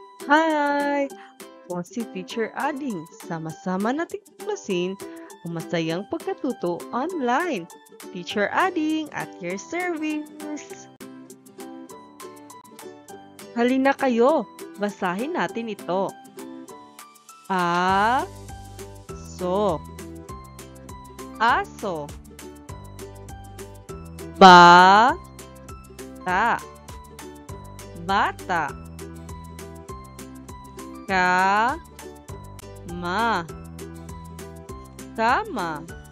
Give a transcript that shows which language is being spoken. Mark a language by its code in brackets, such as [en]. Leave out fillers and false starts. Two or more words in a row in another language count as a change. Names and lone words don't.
[tl] Hi! Ako si Teacher Ading. Sama-sama nating tuklasin ang masayang pagkatuto online. [en] Teacher Ading at your service. [tl] Halina kayo, basahin natin ito. A-so, aso. Ba-ta, bata. Ka-ma, kama.